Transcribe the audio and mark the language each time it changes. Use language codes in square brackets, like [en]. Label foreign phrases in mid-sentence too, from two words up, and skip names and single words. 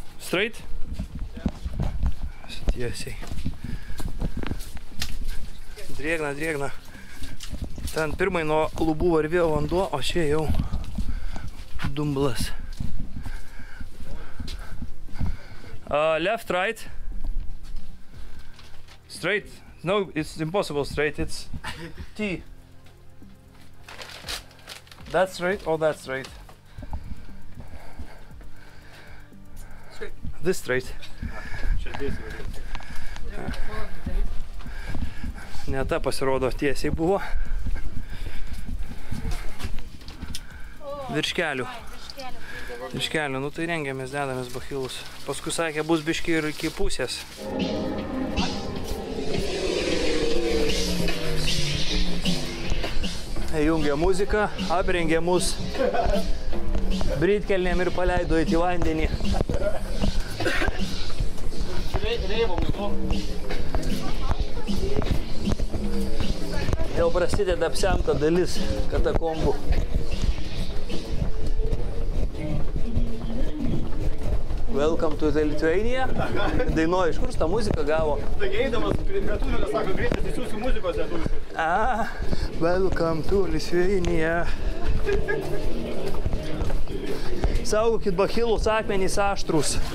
[lt] Straight? Tiesiai. Drėgna, drėgna. Ten pirmai nuo lubų varvėjo vanduo, o čia jau dumblas. [en] Left, right. Straight. No, it's impossible straight. It's T. That's straight or that's straight? Straight. This straight. [lt] Ne ta pasirodo tiesiai buvo. Virš kelių. Virš kelių, nu tai rengiamės, dedamės bachilus. Paskui sakė, bus biški ir iki pusės. Įjungė muziką, aprengė mus britkelnėm ir paleido į vandenį. Jau prasideda apsemta dalis katakombų. [en] Welcome to the Lithuania. [lt] Dainuoja, iš kur tą muziką gavo? Taigi eidamas prie tunelio, sako, greitai įsiųsiu muzikos lietuviškai. [en] Welcome to Lithuania. [lt] Saugokit bachilus, akmenys aštrus.